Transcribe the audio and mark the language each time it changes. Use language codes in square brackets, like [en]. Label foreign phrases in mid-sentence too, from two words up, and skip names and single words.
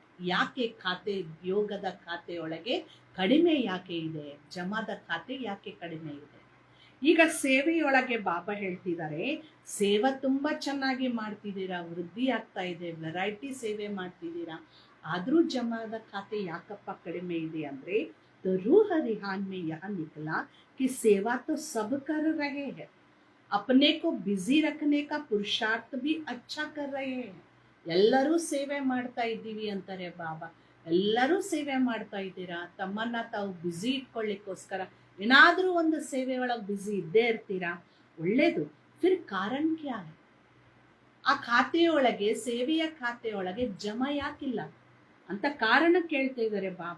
[kn] ಯಾಕೆ ಖಾತೆ ಯೋಗದ ಖಾತೆಯೊಳಗೆ ಕಡಿಮೆ ಯಾಕೆ ಇದೆ, ಜಮಾದ ಖಾತೆ ಯಾಕೆ ಕಡಿಮೆ ಇದೆ? ಈಗ ಸೇವೆಯೊಳಗೆ ಬಾಬಾ ಹೇಳ್ತಿದ್ದಾರೆ ಸೇವೆ ತುಂಬಾ ಚೆನ್ನಾಗಿ ಮಾಡ್ತಿದ್ದೀರಾ, ವೃದ್ಧಿ ಆಗ್ತಾ ಇದೆ, ವೆರೈಟಿ ಸೇವೆ ಮಾಡ್ತಿದ್ದೀರಾ, ಆದ್ರೂ ಜಮಾದ ಖಾತೆ ಯಾಕಪ್ಪ ಕಡಿಮೆ ಇದೆ ಅಂದ್ರೆ, [hi] तो रूह रिहान में यह निकला कि सेवा तो सब कर रहे हैं, अपने को बिजी रखने का पुरुषार्थ भी अच्छा कर रहे हैं. [kn] ಎಲ್ಲರೂ ಸೇವೆ ಮಾಡ್ತಾ ಇದ್ದೀವಿ ಅಂತಾರೆ ಬಾಬಾ. ಎಲ್ಲರೂ ಸೇವೆ ಮಾಡ್ತಾ ಇದ್ದೀರಾ, ತಮ್ಮನ್ನ ತಾವು ಬ್ಯುಸಿ ಇಟ್ಕೊಳ್ಳಿಕ್ಕೋಸ್ಕರ ಏನಾದ್ರೂ ಒಂದು ಸೇವೆ ಒಳಗೆ ಬ್ಯುಸಿ ಇದ್ದೇ ಇರ್ತೀರಾ, ಒಳ್ಳೇದು. [hi] फिर कारण क्या है? [kn] ಆ ಖಾತೆಯೊಳಗೆ, ಸೇವೆಯ ಖಾತೆಯೊಳಗೆ ಜಮಾ ಯಾಕಿಲ್ಲ ಅಂತ ಕಾರಣ ಕೇಳ್ತಾ ಇದ್ದಾರೆ ಬಾಬಾ.